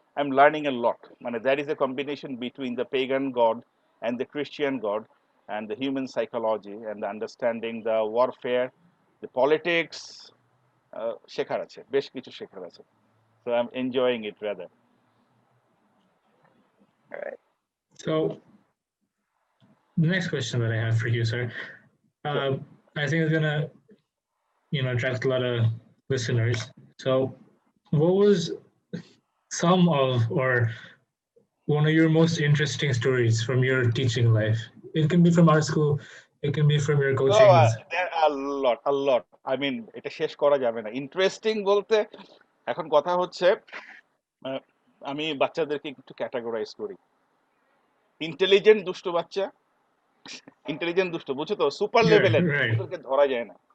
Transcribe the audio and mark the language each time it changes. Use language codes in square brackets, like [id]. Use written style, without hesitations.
[en] I am learning a lot, মানে there is a combination between the pagan god and the Christian god and the human psychology and the understanding the warfare, the politics, [bn] শেখার আছে, বেশ কিছু শেখার আছে। [en] So I am enjoying it rather. Right. So the next question that I have for you, sir, uh, I think it's gonna, attract a lot of listeners. So, what was some of or one of your most interesting stories from your teaching life? It can be from our school, it can be from your Oh, coachings. there are a lot. I mean, [bn] এটা শেষ করা যাবে না। Interesting বলতে এখন কথা হচ্ছে, আহ, আমি বাচ্চাদেরকে একটু ক্যাটাগরাইজ করি। ইন্টেলিজেন্ট দুষ্ট বাচ্চা, ইন্টেলিজেন্ট দুষ্ট, বুঝছো তো, সুপার [en] Yeah, [bn] লেভেলের, [en] right. [bn] ওদেরকে ধরা যায় না।